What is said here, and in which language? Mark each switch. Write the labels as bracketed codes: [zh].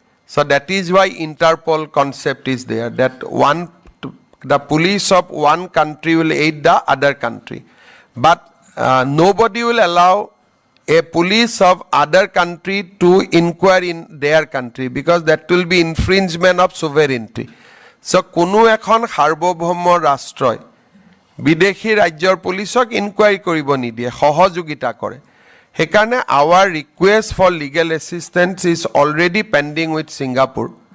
[en] So that is why Interpol concept is there, that the police of one country will aid the other country. But nobody will allow a police of other country to inquire in their country, because that will be infringement of sovereignty. [as] So কোনো এখন সার্বভৌম ৰাষ্ট্ৰই বিদেশী ৰাজ্যৰ পুলিচক enquiry কৰিব নিদিয়ে, সহযোগিতা কৰে। সেইকাৰণে [en] our request for legal assistance is already pending with Singapore.